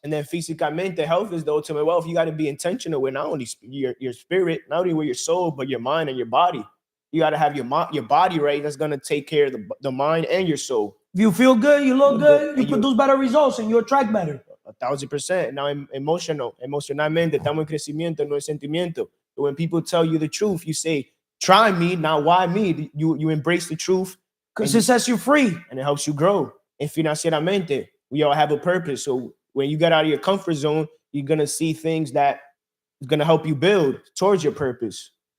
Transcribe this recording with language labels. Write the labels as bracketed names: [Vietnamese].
[English] And then físicamente, health is the ultimate wealth. You got to be intentional with not only your spirit, not only with your soul, but your mind and your body. You got to have your body right. That's going to take care of the mind and your soul. If you feel good, you look good, you produce better results and you attract better. 1,000%. [Spanish] Now, emocionalmente, estamos en crecimiento, no es sentimiento. [English] So when people tell you the truth, you say, try me, now why me? You embrace the truth. Because it sets you free. And it helps you grow. And financieramente, we all have a purpose. So when you get out of your comfort zone, you're going to see things that is going to help you build towards your purpose.